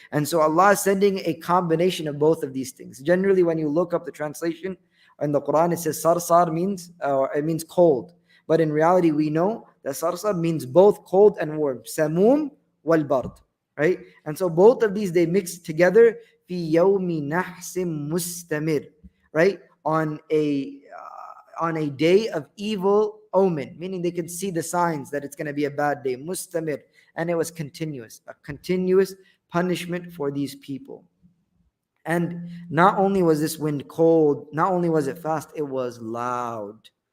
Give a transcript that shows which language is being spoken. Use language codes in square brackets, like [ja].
[en] And so Allah is sending a combination of both of these things. Generally, when you look up the translation in the Quran, it says sarsar means cold. But in reality, we know that sarsar means both cold and warm. Samum wal bard, right? And so both of these, they mix together. [ar] في يوم نحس مستمر, right? [en] On a day of evil omen, meaning they could see the signs that it's going to be a bad day. Mustamir, and it was continuous, a continuous punishment for these people. And not only was this wind cold, not only was it fast, it was loud.